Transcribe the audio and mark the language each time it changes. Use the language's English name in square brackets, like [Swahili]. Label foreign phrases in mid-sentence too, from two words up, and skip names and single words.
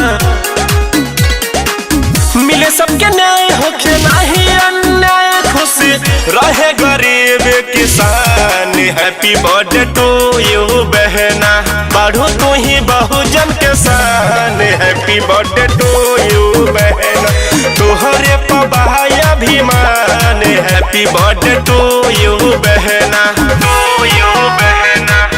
[Bhojpuri] मिले सबके न्याय होके नाही अन्याय खुशी रहे गरीब किसान। [English] happy birthday to you [Bhojpuri] बहना बाढ़ू तू ही बहुजन के शान। [English] happy birthday to you [Bhojpuri] बहना तुहरे पबाया अभिमान। [English] happy birthday to you बहना to you बहना।